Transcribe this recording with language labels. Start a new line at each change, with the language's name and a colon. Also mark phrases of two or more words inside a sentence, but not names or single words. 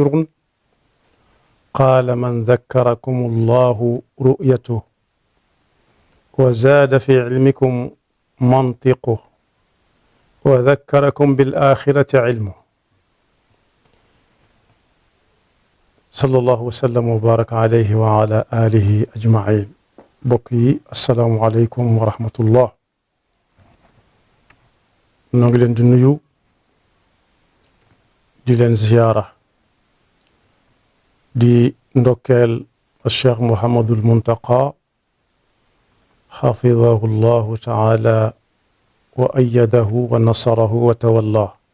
Arabic: قال من ذكركم الله رؤيته وزاد في علمكم منطقه وذكركم بالآخرة علمه. صلى الله وسلم وبارك عليه وعلى آله أجمعين. بقي السلام عليكم ورحمة الله. نقول النيو
Wolof: di leen ziyaara di ndokkeel
Arabic: Cheikh Mouhamadul Muntaqa حفظه الله تعالى وأيده ونصره وتولاه.